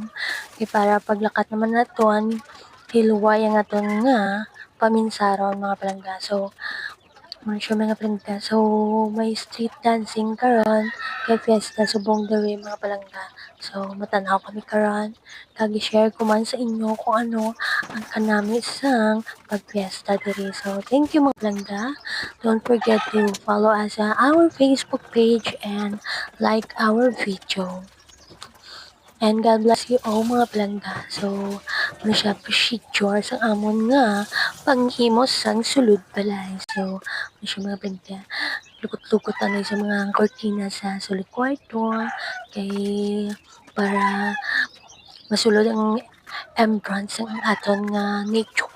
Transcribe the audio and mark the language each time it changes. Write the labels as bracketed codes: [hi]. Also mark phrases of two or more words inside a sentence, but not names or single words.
[hil] Kaya para paglakat naman naton, hilway ang aton nga paminsaron mga palangga. So, muna siya mga palangga. So, may street dancing karon kay fiesta subong diri mga palangga. So, matanaw kami karon. Kagi-share ko man sa inyo kung ano ang kanami sang pagfiesta diri. [en] So, thank you [hil] mga palangga. [en] Don't forget to follow us sa our Facebook page and like our video. And God bless you all [hil] mga palangga. So, ano siya procedure sa amon nga panghimos sang sulod balay. So, ano siya mga palangga. Lukot-lukot ano sa mga kortina sa sulod kwarto. Kay para masulod ang entrance ng aton nga nature.